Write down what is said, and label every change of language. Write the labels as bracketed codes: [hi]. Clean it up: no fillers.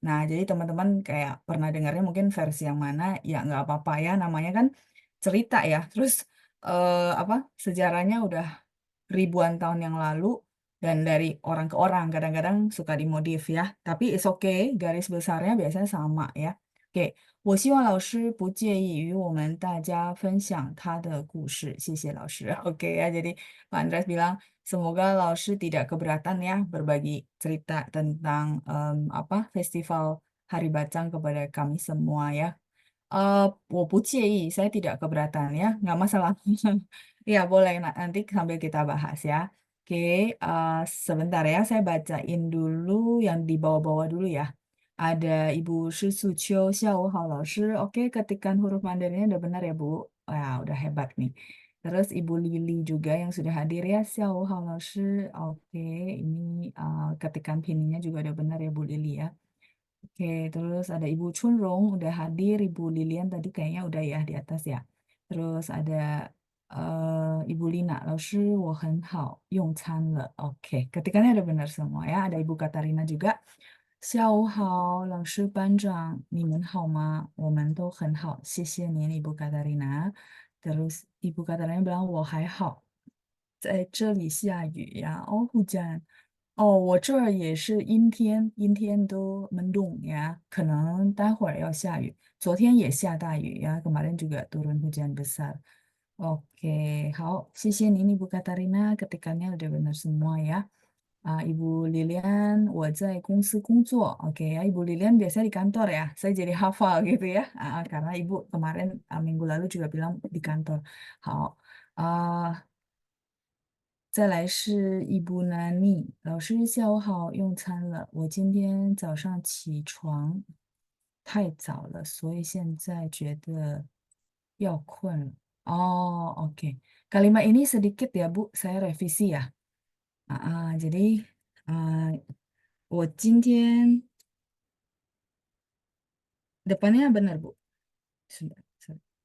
[id] Nah, jadi teman-teman kayak pernah dengarnya mungkin versi yang mana, ya nggak apa-apa ya, namanya kan cerita ya. Terus apa sejarahnya udah ribuan tahun yang lalu dan dari orang ke orang kadang-kadang suka dimodif ya. Tapi [en] it's okay, [id] garis besarnya biasanya sama ya. [zh] Oke, 我希望老师不介意与我们大家分享他的故事，谢谢老师。 [id] Oke ya, jadi Pak Andreas bilang semoga老师tidak keberatan ya berbagi cerita tentang apa festival Hari Bacang kepada kami semua ya. [zh] 我不介意, [id] saya tidak keberatan ya, nggak masalah. Ya, boleh. Nanti sambil kita bahas ya. Oke, eh, sebentar ya. Saya bacain dulu yang di bawah-bawah dulu ya. Ada Ibu Shi Suqiu, Xiao Hao Lao Shi. Oke, ketikan huruf Mandarinnya udah benar ya, Bu. Wah, udah hebat nih. Terus Ibu Lili juga yang sudah hadir ya, Xiao Hao Lao Shi. Oke, ini ketikan pinnya juga udah benar ya, Bu Lili ya. Oke, terus ada Ibu Chunrong udah hadir, Ibu Lilian tadi kayaknya udah ya di atas ya. Terus ada Ibu Lina, [zh] 老师我很好，用餐了. [id] Oke, ketikannya ada benar semua ya. Ada Ibu Katarina juga. [zh] 下午好，老师班长，你们好吗？我们都很好，谢谢您, Ibu Katarina. [id] Terus Ibu Katarina bilang [zh] 我还好，在这里下雨呀。哦， [id] hujan。 [zh] 哦，我这儿也是阴天，阴天都门洞呀，可能待会儿要下雨。昨天也下大雨呀， [id] kemarin juga turun hujan besar. Oke, [zh] 好，谢谢您 [id] Ibu Katarina, ketikannya udah benar semua ya. [zh] Ibu Lilian, 我在公司工作. [id] Oke ya, Ibu Lilian biasanya di kantor ya. Saya jadi hafal gitu ya, karena Ibu kemarin minggu lalu juga bilang di kantor. [zh] 好，再来是伊布南妮，老师下午好，用餐了。我今天早上起床太早了，所以现在觉得要困了。 [id] Oh, oke. Kalimat ini sedikit ya, Bu. Saya revisi ya. Jadi, [zh] 啊、我今天 [id] depannya benar, Bu. Sudah, sudah.